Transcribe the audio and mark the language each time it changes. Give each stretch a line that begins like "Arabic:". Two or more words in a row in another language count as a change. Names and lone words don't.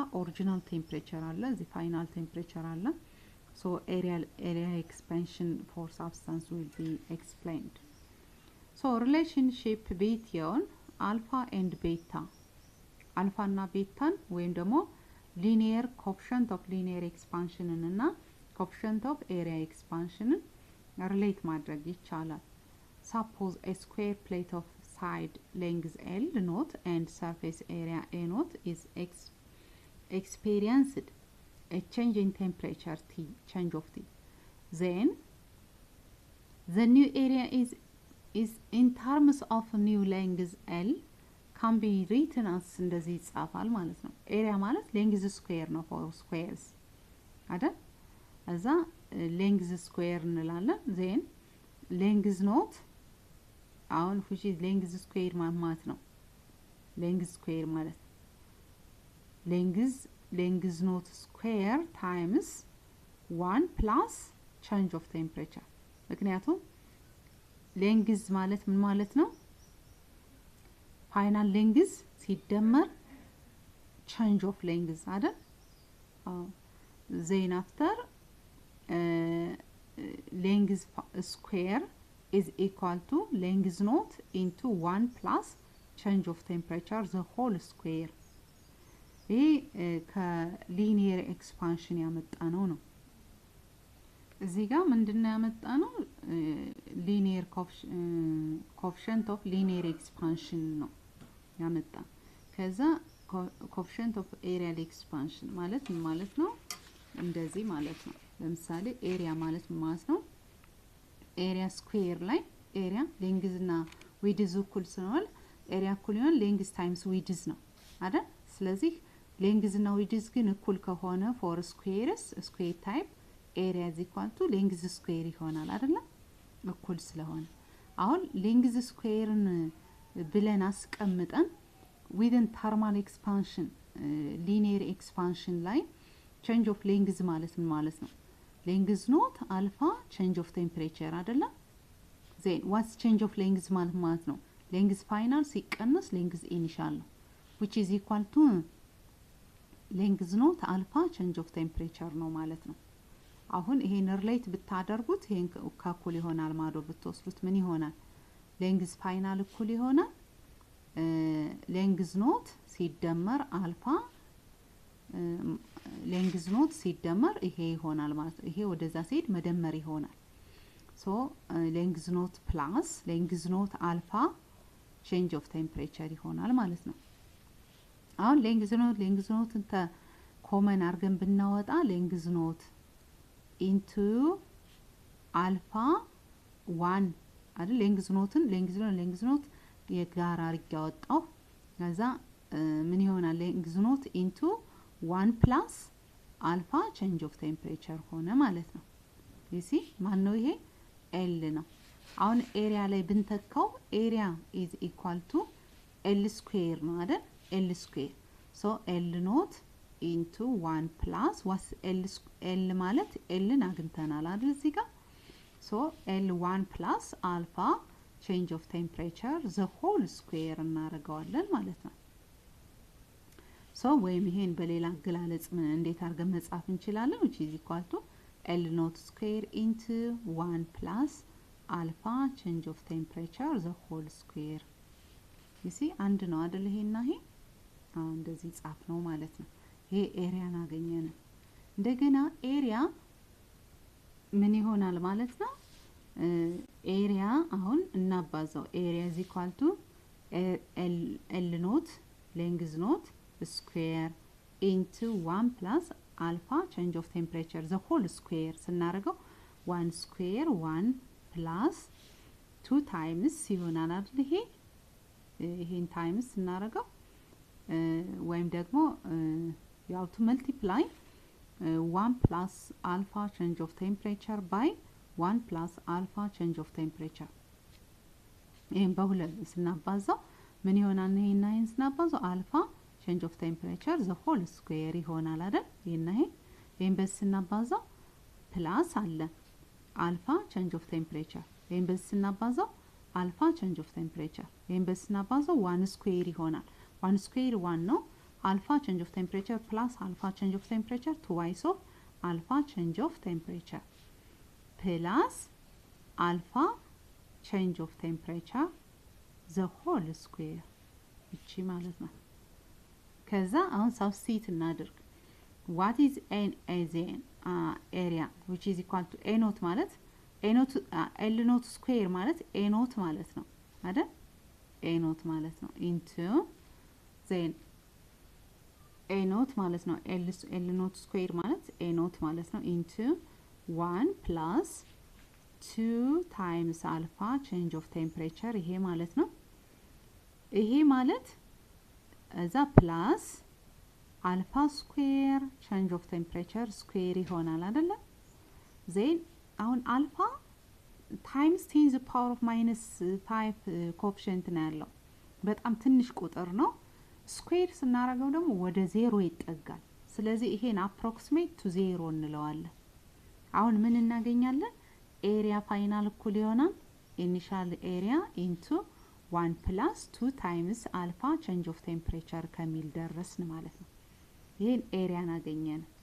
English: original temperature
Amharic: አለ፣ እዚህ
English: final temperature አለ። so area expansion for substance will be explained። so relationship between alpha and beta
Amharic: አልፋ እና ቤታን ወይም ደግሞ
English: linear coefficient of linear expansion እና coefficient of area expansion relate
Amharic: ማድረግ ይቻላል።
English: Suppose a square plate of side length L naught and surface area A naught is experienced a change in temperature T, change of T. Then the new area is in terms of new length L can be written as
Amharic: እንደዚህ ይጻፋል ማለት ነው። ኤሪያ ማለት
English: length square ነው for squares አይደል? እዛ length square እንላለን። then length not አሁን which is length square
Amharic: ማለት ነው።
English: length square ማለት length not square times 1 plus change of temperature።
Amharic: ምክንያቱም ሌንግዝ ማለት ምን ማለት ነው?
English: final length ሲደመር change of length አይደል? then after length square is equal to length naught into 1 plus change of temperature the whole square.
Amharic: ይሄ ከሊኒየር ኤክስፓንሽን ያመጣነው ነው። እዚህ ጋር ምንድነው ያመጣነው?
English: linear coefficient of linear expansion
Amharic: ነው ያመጣ። ከዛ
English: coefficient of areal expansion
Amharic: ማለት ምን ማለት ነው? እንደዚህ ማለት ነው። ለምሳሌ ኤሪያ ማለት ምን ማለት ነው?
English: area square ላይ area length እና width
Amharic: እኩል ስለሆነ ኤሪያ እኩል ይሆናል
English: length times width
Amharic: ነው አይደል?
English: ስለዚህ length እና width
Amharic: ግን እኩል ከሆነ
English: for squares square type area is equal to length square
Amharic: ይሆናል አይደል? እኩል ስለሆነ አሁን
English: length square
Amharic: ብለን አስቀምጠን
English: within thermal expansion linear expansion
Amharic: ላይ
English: change of length
Amharic: ማለት ምን ማለት ነው?
English: length not alpha change of temperature አይደለ? then what's change of length
Amharic: ማለት ነው?
English: length final
Amharic: ሲቀነስ
English: length initial
Amharic: ነው
English: which is equal to length not alpha change of temperature
Amharic: ነው ማለት ነው። አሁን ይሄን ሪሌት ብታደርጉት ይሄን ከኩል ይሆናል ማዶ ብትወስዱት ምን ይሆናል?
English: length final
Amharic: እኩል ይሆናል
English: length not ሲደመር አልፋ length not ሲደመር
Amharic: ይሄ ይሆናል ማለት ነው። ይሄ ወደዛ ሲሄድ መደመር ይሆናል።
English: so length not plus length not alpha change of temperature
Amharic: ይሆናል ማለት ነው። አሁን
English: length not
Amharic: እንተ ኮመን አርገን ብናወጣ
English: length not into alpha 1
Amharic: አይደል?
English: length not
Amharic: የጋራ አርግ ያወጣው ከዛ ምን ይሆናል?
English: length not into 1 plus alpha change of temperature
Amharic: ሆነ ማለት ነው። እሺ ማን ነው ይሄ?
English: L
Amharic: ነው። አሁን
English: ኤሪያ
Amharic: ላይ ብንተካው
English: area is equal to L square
Amharic: ነው አይደል?
English: L square so L not into 1 plus was L
Amharic: ማለት L ን አግኝተናል አይደል እዚህ ጋር
English: so L1 plus alpha change of temperature the whole square
Amharic: እናደርገዋለን ማለት ነው so ወይም ይሄን በሌላ አገላለጽ ምን እንዴት አድርገን መጻፍ እንችላለን
English: which is equal to L naught square into 1 plus alpha change of temperature the whole square you see
Amharic: አንድ ነው አይደል ይሄና ይሄ እንደዚህ ጻፍ ነው ማለት ነው ይሄ ኤሪያን አገኘን እንደገና ኤሪያ ምን ይሆናል ማለት ነው ኤሪያ አሁን እናባዛው
English: ኤሪያ is equal to L naught length naught square into 1 plus alpha change of temperature the whole square ስናደርገው 1 square 1 plus 2 times
Amharic: ይሆናል አይደል ይሄን
English: times
Amharic: ስናደርገው ወይም ደግሞ
English: you have to multiply 1 plus alpha change of temperature by 1 plus alpha change of temperature
Amharic: ይሄን በሁለት ስናባዛው ምን ይሆናል ይሄና ይሄን ስናባዛው
English: alpha change of temperature the whole square
Amharic: ይሆናል አይደል ይሄን በስናባዛው
English: plus አለ alpha change of temperature
Amharic: ይሄን በስናባዛው
English: alpha change of temperature
Amharic: ይሄን በስናባዛው
English: 1 square ይሆናል 1 square 1 ነው alpha change of temperature plus alpha change of temperature twice of alpha change of temperature plus alpha change of temperature the whole square
Amharic: እቺ ማለት ነው ከዛ አሁን
English: substitute እናድርግ what is n as an area which is equal to a naught ማለት a naught l naught square ማለት a naught
Amharic: ማለት ነው አይደል
English: a naught
Amharic: ማለት ነው
English: into then a naught
Amharic: ማለት ነው
English: l naught square ማለት a naught
Amharic: ማለት ነው
English: into 1 plus 2 times alpha change of temperature ይሄ
Amharic: ማለት ነው ይሄ ማለት እዛ
English: plus alpha square change of temperature square
Amharic: ይሆናል አይደለ
English: then አሁን alpha times 10 to the power of minus 5 coefficient
Amharic: ነው ያለው በጣም ትንሽ ቁጥር ነው ስኩዌር ስናደርገው ደግሞ ወደ 0 ይጠጋል ስለዚህ ይሄን
English: approximate to 0
Amharic: እንለዋለን አሁን ምን እናገኛለን
English: area final
Amharic: እኩል ይሆናል
English: initial area into 1 plus 2 times alpha change of temperature
Amharic: ከሚል ደረስን ማለት ነው ይሄን ኤሪያን አገኘን